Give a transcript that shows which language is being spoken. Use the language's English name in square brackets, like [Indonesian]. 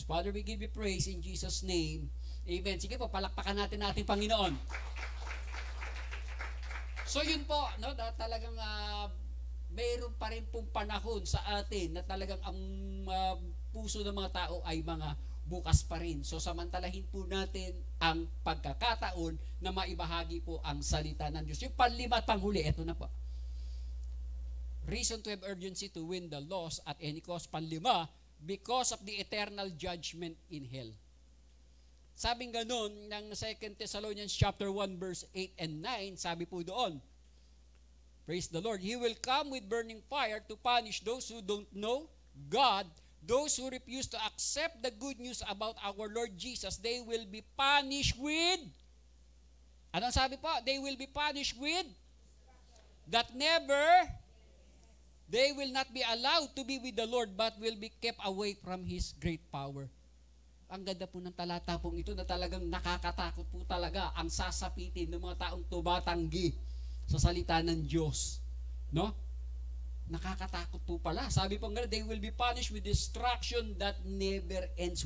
[English] Father, we give you praise in Jesus' name. [Filipino] Amen. Sige po, palakpakan natin ating Panginoon. So yun po, no, talagang mayroon pa rin pong panahon sa atin na talagang ang puso ng mga tao ay mga bukas pa rin. So samantalahin po natin ang pagkakataon na maibahagi po ang salita ng Diyos. Yung panlima at panghuli, eto na po. [English] Reason to have urgency to win the lost at any cost. [Filipino] Panlima, [English] because of the eternal judgment in hell. [Filipino] Sabing ganun ng [English] 2 Thessalonians chapter 1 verse 8 and 9, [Filipino] sabi po doon, [English] praise the Lord, He will come with burning fire to punish those who don't know God. Those who refuse to accept the good news about our Lord Jesus, they will be punished with, [Filipino] anong sabi po? [English] They will be punished with, that never, they will not be allowed to be with the Lord, but will be kept away from His great power. [Filipino] Ang ganda po ng talata pong ito na talagang nakakatakot po talaga ang sasapitin ng mga taong tumatanggi sa salita ng Diyos. No? Nakakatakot po pala. Sabi po nga, [English] they will be punished with destruction that never ends.